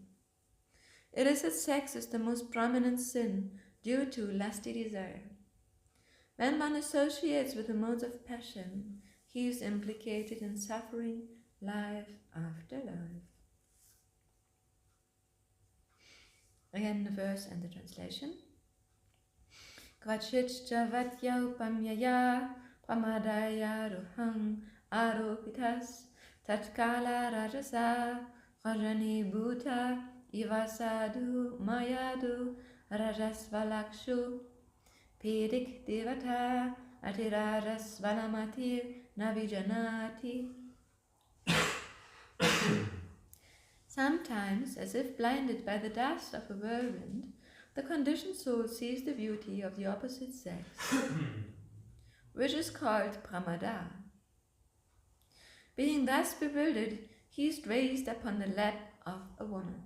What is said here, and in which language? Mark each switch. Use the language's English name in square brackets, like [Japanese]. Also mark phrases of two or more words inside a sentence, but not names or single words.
[English] Illicit sex is the most prominent sin due to lusty desire. When one associates with the modes of passion, he is implicated in suffering life after life. Again, the verse and the translation. [Sanskrit] Kvachitcha vatya upamyaya pramadaya ruhang aropitas tatkala rajasa rajani bhuta ivasadu mayadu rajasvalakshu pedik devata atirajasvalamatir navijanati. [English] Sometimes, as if blinded by the dust of a whirlwind, the conditioned soul sees the beauty of the opposite sex, which is called pramada. Being thus bewildered, he is raised upon the lap of a woman.